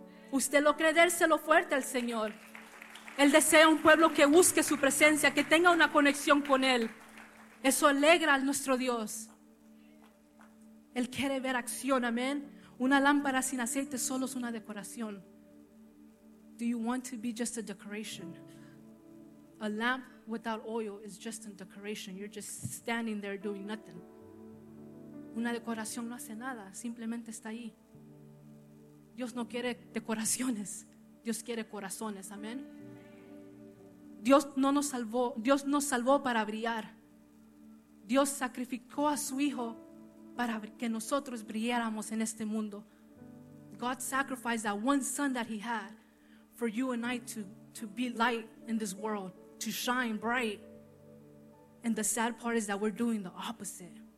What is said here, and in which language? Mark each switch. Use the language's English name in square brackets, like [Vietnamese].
[Spanish] Usted lo cree, dérselo fuerte al Señor. Él desea un pueblo que busque su presencia, que tenga una conexión con Él. Eso alegra a nuestro Dios. Él quiere ver acción, amén. Una lámpara sin aceite solo es una decoración. [English] Do you want to be just a decoration? A lamp without oil is just a decoration. You're just standing there doing nothing. [Spanish] Una decoración no hace nada, simplemente está ahí. Dios no quiere decoraciones, Dios quiere corazones, amén. Dios no nos salvó, Dios nos salvó para brillar. Dios sacrificó a su Hijo para que nosotros brilláramos en este mundo. [English] God sacrificed that one son that he had for you and I to be light in this world, to shine bright. And the sad part is that we're doing the opposite.